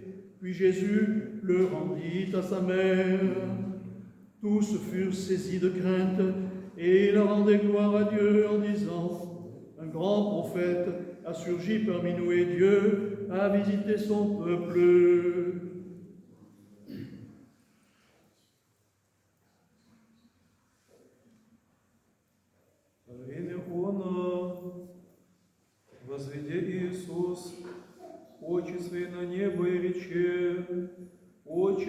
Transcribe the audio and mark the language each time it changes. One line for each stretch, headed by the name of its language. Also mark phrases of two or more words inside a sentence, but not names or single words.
French: Puis Jésus le rendit à sa mère. Tous furent saisis de crainte et ils rendaient gloire à Dieu en disant « Un grand prophète a surgi parmi nous et Dieu a visité son peuple. »
Church Slavic: Возведи, Иисус, очи свои на небо и рече, «Отче,